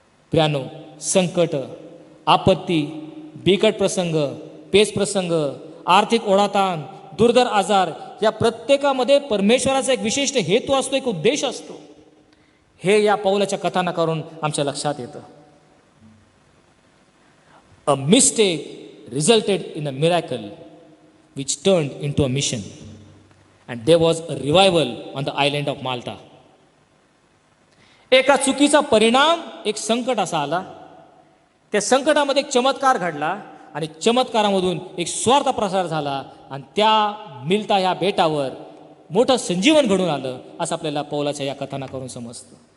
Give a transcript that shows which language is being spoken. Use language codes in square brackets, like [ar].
[mr] प्रियानो, संकट, आपत्ती, बिकट प्रसंग, पेच प्रसंग, आर्थिक ओढाताण, दुर्धर आजार या प्रत्येकामध्ये परमेश्वराचा एक विशिष्ट हेतू असतो, एक उद्देश असतो. हे या पौलाच्या कथानकावरून आमच्या लक्षात येतं. [en] A mistake resulted in a miracle which turned into a mission, and there was a revival on the island of Malta. [mr] एका चुकीचा परिणाम, एक संकट असा आला. त्या संकटामध्ये एक चमत्कार घडला आणि चमत्कारामधून एक स्वार्थ प्रसार झाला आणि त्या मिल्ता ह्या बेटावर मोठं संजीवन घडून आलं असं आपल्याला पौलाच्या या कथानकावरून समजतं.